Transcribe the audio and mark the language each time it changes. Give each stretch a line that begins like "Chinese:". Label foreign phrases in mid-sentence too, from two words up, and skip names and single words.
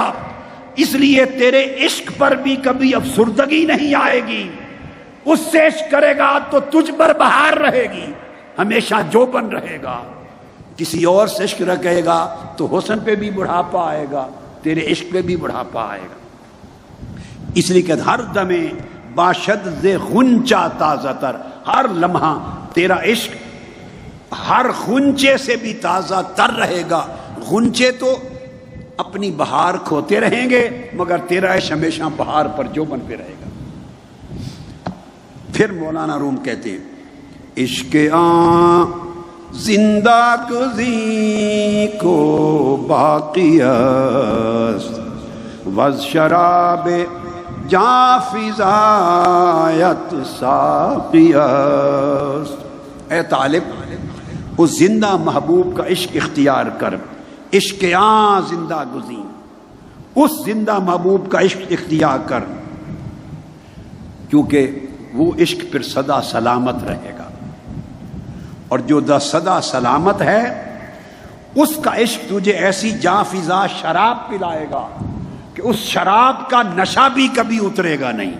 Urdu: اس لیے تیرے عشق پر بھی کبھی افسردگی نہیں آئے گی. اس سے عشق کرے گا تو تجھ پر بہار رہے گی، ہمیشہ جوبن رہے گا. کسی اور سے عشق رکھے گا تو حسن پہ بھی بڑھاپا آئے گا، تیرے عشق پہ بھی بڑھاپا آئے گا. اس لیے کہ
Persian: ہر دمے باشد ز غنچہ تازہ تر،
Urdu: ہر لمحہ تیرا عشق ہر غنچے سے بھی تازہ تر رہے گا. غنچے تو اپنی بہار کھوتے رہیں گے مگر تیرا عشق ہمیشہ بہار پر جوبن پہ رہے گا. پھر مولانا روم کہتے ہیں
Persian: عشق زندہ گزی کو باقی است وز شراب جاں فضایت ساقی است.
Urdu: اے طالب اس زندہ محبوب کا عشق اختیار کر.
Persian: عشق زندہ گزی،
Urdu: اس زندہ محبوب کا عشق اختیار کر، کیونکہ وہ عشق پھر سدا سلامت رہے گا. اور جو سدا سلامت ہے اس کا عشق تجھے ایسی جاں فضا شراب پلائے گا کہ اس شراب کا نشہ بھی کبھی اترے گا نہیں.